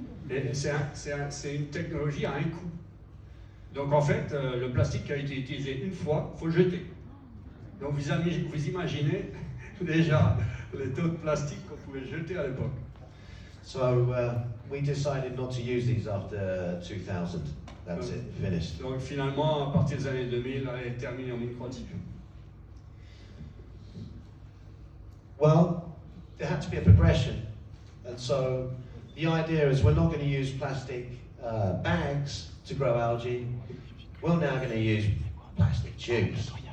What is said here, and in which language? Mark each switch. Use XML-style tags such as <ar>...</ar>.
<fr>Et c'est une technologie à un coût. Donc en fait, le plastique qui a été utilisé une fois, il faut le jeter. Donc vous imaginez déjà les taux de plastique qu'on pouvait jeter à l'époque.</fr> <en>So we decided not to use these after 2000. That's it, finished.</en> <fr>Donc finalement, à partir des années 2000, elle est terminée en micro-tissu.</fr> <en>Well, there had to be a progression. And so the idea is we're not going to use plastic bags to grow algae. We're now going to use plastic tubes.</en>